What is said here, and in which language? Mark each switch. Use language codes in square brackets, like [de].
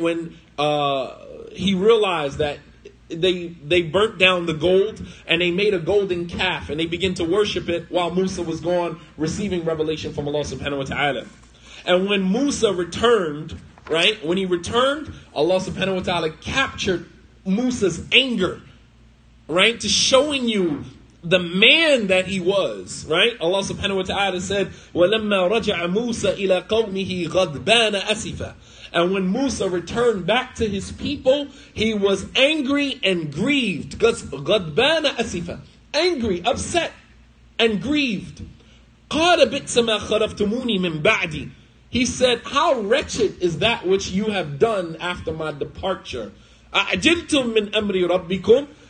[en] When he realized that they burnt down the gold and they made a golden calf and they began to worship it while Musa was gone receiving revelation from Allah subhanahu wa ta'ala. And when Musa returned, right? When he returned, Allah subhanahu wa ta'ala captured Musa's anger, right? To showing you the man that he was, right? Allah subhanahu wa ta'ala said, [ar] وَلَمَّا رَجَعَ مُوسَى إِلَىٰ قَوْمِهِ غَضْبَانَ أَسِفًا. [en] And when Musa returned back to his people, he was angry and grieved. [ar] غَضْبَانَ أَسِفًا. [en] Angry, upset, and grieved. [ar] قَالَ بِئْسَ مَا خَلَفْتُمُونِي مِنْ بَعْدِي. [en] He said, how wretched is that which you have done after my departure. [ar] أَعْجِلْتُم مِّنْ أَمْرِ رَبِّكُمْ.